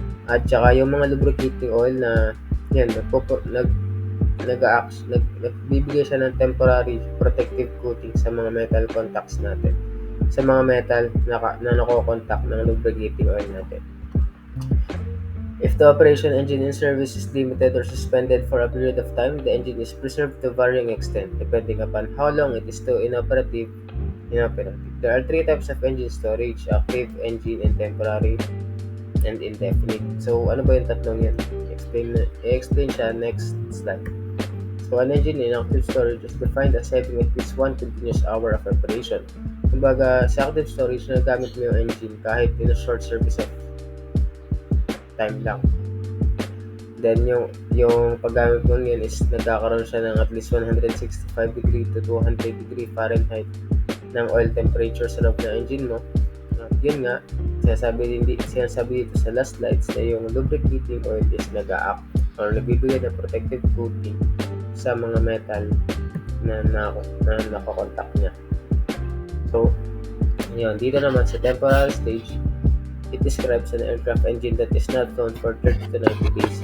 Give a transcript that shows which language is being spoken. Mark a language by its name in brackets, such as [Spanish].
[Filipino] At saka yung mga lubricating oil na yan, nagbibigay siya ng [English] temporary protective coating [Filipino] sa mga metal contacts natin, sa mga metal na nako-contact ng lubricating oil natin. [English] If the operation engine in service is limited or suspended for a period of time, the engine is preserved to varying extent depending upon how long it is still inoperative. There are three types of engine storage: active engine, and temporary, and indefinite. [Filipino] So ano ba yung tatlong yan? I-explain siya next slide. [English] So an engine in active storage is defined as having at least one continuous hour of operation. [Filipino] Kumbaga, sa active storage, nagamit mo yung engine kahit [English] in a short service of time [Filipino] lang. Then yung paggamit mo yun is nagkakaroon siya ng at least [English] 165 degree to 200 degree Fahrenheit [Filipino] ng oil temperature sa loob ng engine mo. Yun nga, sinasabi dito sa last slides na yung lubricating oil is nag-a-act or nagbibigay ng [English] protective coating [Filipino] sa mga metal na nakakontact niya. So, yun, dito naman sa [English] temporary stage, it describes an aircraft engine that is not flown for 30 to 90 days.